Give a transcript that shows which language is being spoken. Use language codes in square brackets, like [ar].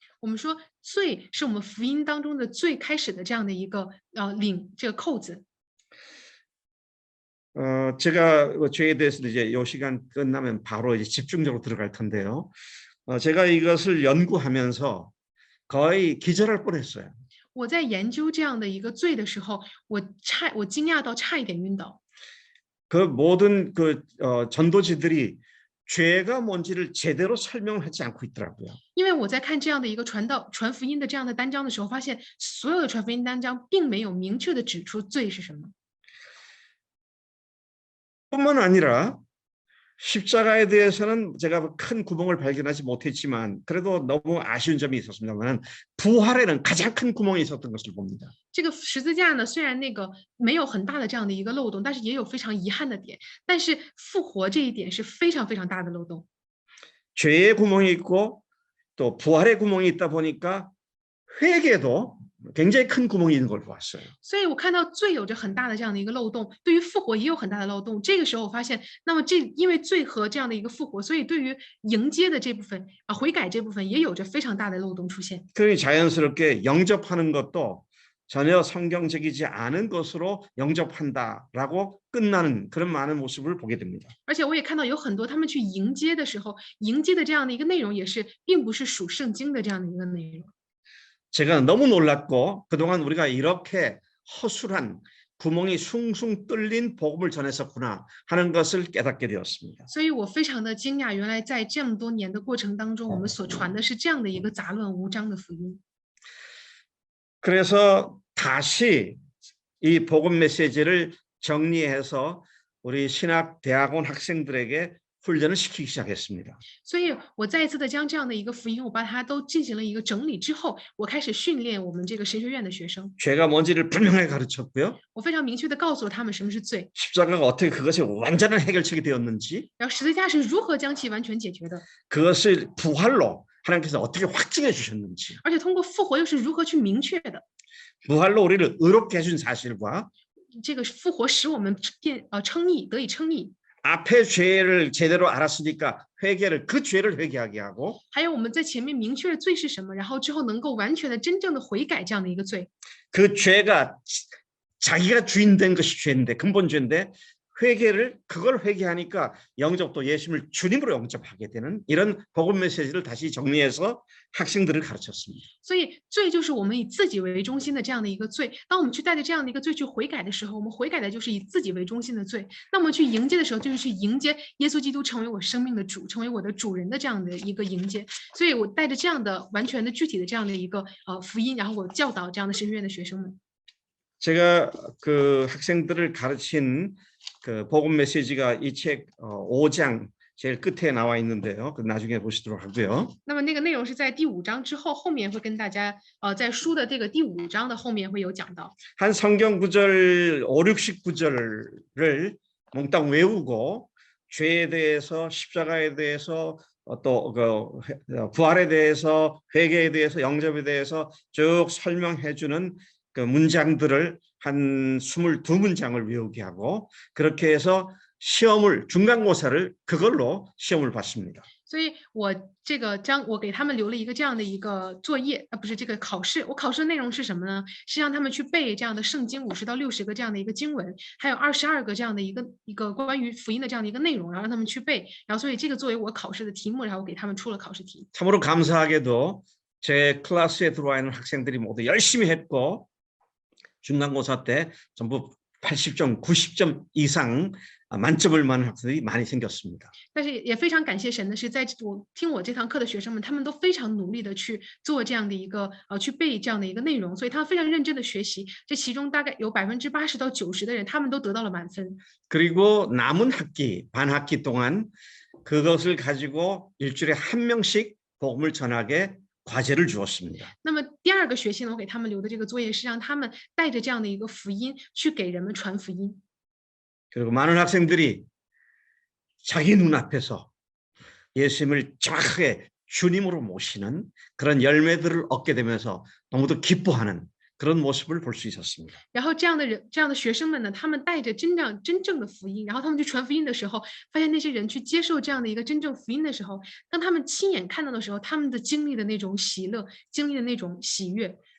[zh] 我们说罪是我们福音当中的最开始的这样的一个这个扣子。 [ko] 제가 죄에 대해서 이제 이 시간 끝나면 바로 이제 집중적으로 들어갈 텐데요. 제가 이것을 연구하면서 거의 기절할 뻔했어요. [zh] 我在研究这样的一个罪的时候，我惊讶到差一点晕倒。 [ko] 그 모든 전도지들이 죄가 뭔지를 제대로 설명하지 않고 있더라고요. [zh] 因为我在看这样的一个传福音的这样的单章的时候，发现所有的传福音单章并没有明确的指出罪是什么。 [ko] 뿐만 아니라 십자가에 대해서는 제가 큰 구멍을 발견하지 못했지만 그래도 너무 아쉬운 점이 있었습니다만 부활에는 가장 큰 구멍이 있었던 것을 봅니다. [zh] 这个十字架呢，虽然那个没有很大的这样的一个漏洞，但是也有非常遗憾的点。但是复活这一点是非常非常大的漏洞。 [ko] 죄의 구멍이 있고 또 부활의 구멍이 있다 보니까 회개도 굉장히 큰 구멍이 있는 걸 보았어요. [zh] 所以我看到罪有着很大的这样的一个漏洞，对于复活也有很大的漏洞。这个时候我发现，那么因为罪和这样的一个复活，所以对于迎接的这部分悔改这部分也有着非常大的漏洞出现。 [ko] 그러니 자연스럽게 영접하는 것도 전혀 성경적이지 않은 것으로 영접한다라고 끝나는 그런 많은 모습을 보게 됩니다. [zh] 而且我也看到有很多他们去迎接的时候，迎接的这样的一个内容也是并不是属圣经的这样的一个内容。 [ko] 제가 너무 놀랐고 그동안 우리가 이렇게 허술한 구멍이 숭숭 뚫린 복음을 전했었구나 하는 것을 깨닫게 되었습니다. [zh] 所以我非常的惊讶，原来在这么多年的过程当中，我们所传的是这样的一个杂乱无章的福音。 [ko] 그래서 다시 이 복음 메시지를 정리해서 우리 신학 대학원 학생들에게 훈련을 시키기 시작했습니다. [zh] 所以我再一次的将这样的一个福音，我把它都进行了一个整理之后，我开始训练我们这个神学院的学生。 [ko] 죄가 뭔지를 분명하게 가르쳤고요. [zh] 我非常明确的告诉了他们什么是罪， [ko] 십자가가 어떻게 그것이 완전한 해결책이 되었는지, [zh] 然后十字架是如何将其完全解决的， [ko] 그것을 부활로 하나님께서 어떻게 확증해 주셨는지, [zh] 而且通过复活又是如何去明确的。 [ko] 부활로 우리를 의롭게 해준 사실과 [zh] 这个复活使我们称义，得以称义。 [ko] 앞에 죄를 제대로 알았으니까 회개를 그 죄를 회개하게 하고 [zh] 还有我们在前面明确了罪是什么，然后之后能够完全的、真正的悔改这样的一个罪。 [ko] 그 죄가 자기가 주인 된 것이 죄인데 근본 죄인데 회개를 그걸 회개하니까 영접도 예수님을 주님으로 영접하게 되는 이런 복음 메시지를 다시 정리해서 학생들을 가르쳤습니다. [zh] 所以罪就是我们以自己为中心的这样的一个罪。当我们去带着这样的一个罪去悔改的时候，我们悔改的就是以自己为中心的罪。那么去迎接的时候，就是去迎接耶稣基督成为我生命的主，成为我的主人的这样的一个迎接。所以我带着这样的完全的具体的这样的一个福音，然后我教导这样的神学院的学生们。 [ko] 제가 그 학생들을 가르친 그 복음 메시지가 이 책 5장 제일 끝에 나와 있는데요. 그 나중에 보시도록 하고요. [zh] 那么那个内容是在第5章之后，后面会跟大家在书的这个第5章的后面会有讲到。 [ko] 한 성경 구절 5, 60구절을 몽땅 외우고 죄에 대해서 십자가에 대해서 또 그 부활에 대해서 회개에 대해서 영접에 대해서 쭉 설명해 주는 그 문장들을 한 22문장을 외우게 하고 그렇게 해서 시험을 중간고사를 그걸로 시험을 봤습니다. [zh] 所以我这个我给他们留了一个这样的一个作业，不是这个考试。我考试的内容是什么呢？是让他们去背这样的圣经50到60个这样的一个经文，还有22个这样的一个关于福音的这样的一个内容，然后让他们去背。然后所以这个作为我考试的题目，然后给他们出了考试题。 [ko] 참으로 감사하게도 제 클래스에 들어와 있는 학생들이 모두 열심히 했고 중간고사 때 전부 80점, 90점 이상 만점을 받는 학생들이 많이 생겼습니다. [zh] 但是也非常感谢神的是，在我听我这堂课的学生们，他们都非常努力的去做这样的一个去背这样的一个内容，所以他们非常认真的学习。这其中大概有80%到90%的人，他们都得到了满分。 [ko] 그리고 남은 학기, 반 학기 동안 그것을 가지고 일주일에 한 명씩 복음을 전하게 과제를 주었습니다. [zh] 那么第2个学期呢，我给他们留的这个作业是让他们带着这样的一个福音去给人们传福音。 [ko] 그리고 많은 학생들이 자기 눈앞에서 예수님을 정확하게 주님으로 모시는 그런 열매들을 얻게 되면서 너무도 기뻐하는 그런 모습을 볼 수 있었습니다. [zh] 然后这样的学生们呢，他们带着真正的福音，然后他们去传福音的时候，发现那些人去接受这样的一个真正福音的时候，当他们亲眼看到的时候，他们的经历的那种喜乐，经历的那种喜悦。